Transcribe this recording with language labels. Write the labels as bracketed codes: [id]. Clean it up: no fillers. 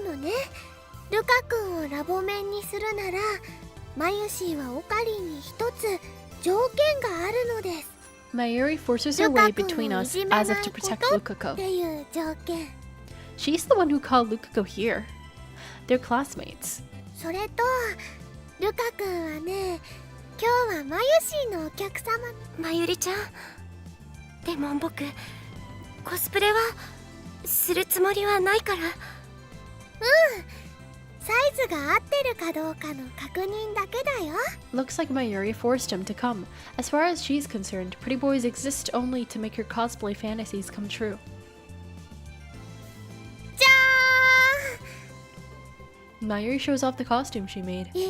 [ja] でもね、ルカ君をラボメンにするなら、マユシーはオカリンに一つ条件があるのです。 [en] Mayuri forces her way between us as if to protect っ Lukaku. [ja] ていう条件。 [en] She's the one who called Lukaku here. They're classmates. [ja] それと、ルカ君はね、今日はマユシーのお客様。マユリちゃん。でも僕、コスプレはするつもりはないから。サイズが合ってるかどうかの確認だけだよ。 [en] Looks like Mayuri forced him to come. As far as she's concerned, pretty boys exist only to make her cosplay fantasies come true. [ja] じゃ [en] Mayuri shows off the costume she made.